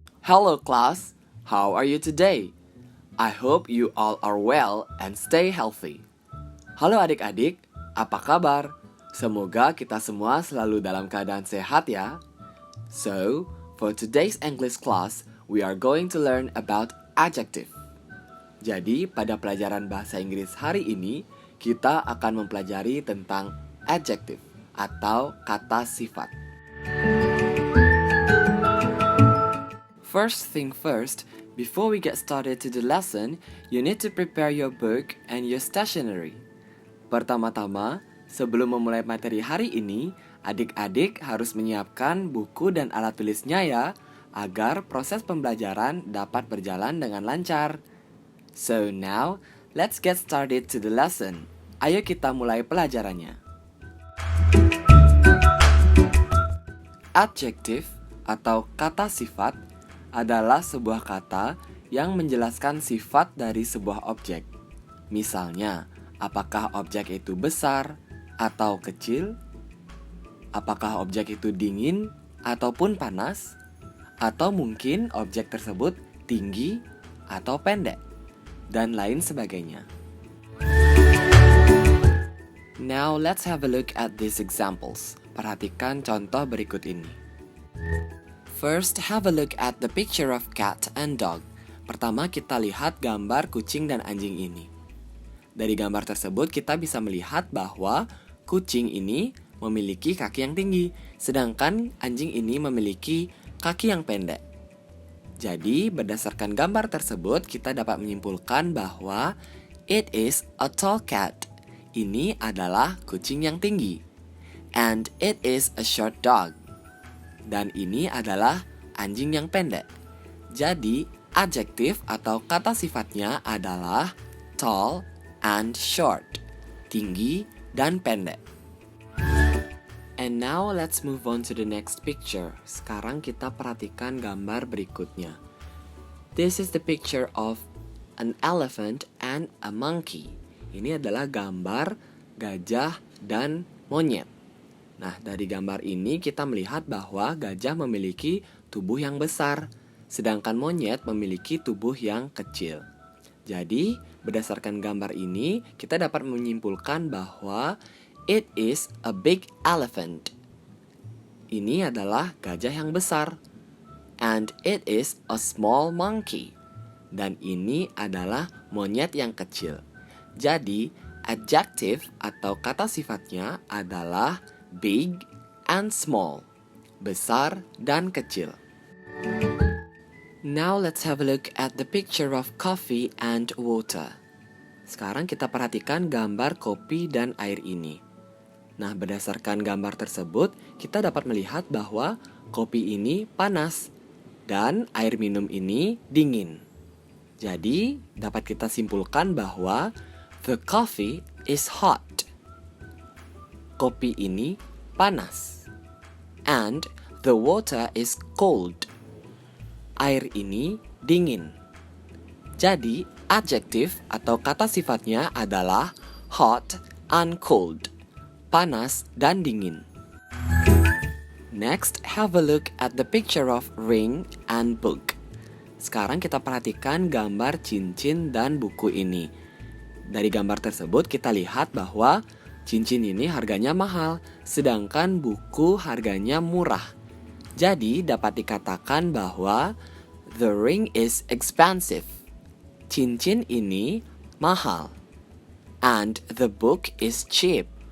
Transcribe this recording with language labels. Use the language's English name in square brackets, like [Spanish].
[English] Hello class, how are you today? I hope you all are well and stay healthy. [Indonesian] Halo adik-adik, apa kabar? Semoga kita semua selalu dalam keadaan sehat ya. [English] So, for today's English class, we are going to learn about adjective. [Indonesian] Jadi, pada pelajaran bahasa Inggris hari ini, kita akan mempelajari tentang adjective atau kata sifat. [English] First thing first, before we get started to the lesson, you need to prepare your book and your stationery. [Indonesian] Pertama-tama, sebelum memulai materi hari ini, adik-adik harus menyiapkan buku dan alat tulisnya ya, agar proses pembelajaran dapat berjalan dengan lancar. [English] So now, let's get started to the lesson. [Indonesian] Ayo kita mulai pelajarannya. Adjective atau kata sifat adalah sebuah kata yang menjelaskan sifat dari sebuah objek. Misalnya, apakah objek itu besar atau kecil? Apakah objek itu dingin ataupun panas? Atau mungkin objek tersebut tinggi atau pendek? Dan lain sebagainya. [English] Now let's have a look at these examples. [Indonesian] Perhatikan contoh berikut ini. [English] First, have a look at the picture of cat and dog. [Indonesian] Pertama, kita lihat gambar kucing dan anjing ini. Dari gambar tersebut, kita bisa melihat bahwa kucing ini memiliki kaki yang tinggi, sedangkan anjing ini memiliki kaki yang pendek. Jadi, berdasarkan gambar tersebut, kita dapat menyimpulkan bahwa [English] it is a tall cat. [Indonesian] Ini adalah kucing yang tinggi. [English] And it is a short dog. [Indonesian] Dan ini adalah anjing yang pendek. Jadi, adjektif atau kata sifatnya adalah tall and short, tinggi dan pendek. [English] And now let's move on to the next picture. [Indonesian] Sekarang kita perhatikan gambar berikutnya. [English] This is the picture of an elephant and a monkey. [Indonesian] Ini adalah gambar gajah dan monyet. Nah, dari gambar ini kita melihat bahwa gajah memiliki tubuh yang besar, sedangkan monyet memiliki tubuh yang kecil. Jadi, berdasarkan gambar ini, kita dapat menyimpulkan bahwa [English] it is a big elephant. [Indonesian] Ini adalah gajah yang besar. [English] And it is a small monkey. [Indonesian] Dan ini adalah monyet yang kecil. Jadi, adjective atau kata sifatnya adalah big and small, besar dan kecil. [English] Now let's have a look at the picture of coffee and water. [Indonesian] Sekarang kita perhatikan gambar kopi dan air ini. Nah, berdasarkan gambar tersebut, kita dapat melihat bahwa kopi ini panas dan air minum ini dingin. Jadi, dapat kita simpulkan bahwa [English] the coffee is hot. [Indonesian] Kopi ini panas. [English] And the water is cold. [Indonesian] Air ini dingin. Jadi, adjektif atau kata sifatnya adalah hot and cold. Panas dan dingin. [English] Next, have a look at the picture of ring and book. [Indonesian] Sekarang kita perhatikan gambar cincin dan buku ini. Dari gambar tersebut kita lihat bahwa cincin ini harganya mahal, sedangkan buku harganya murah. Jadi dapat dikatakan bahwa [English] the ring is expensive. [Indonesian] Cincin ini mahal. [English] And the book is cheap.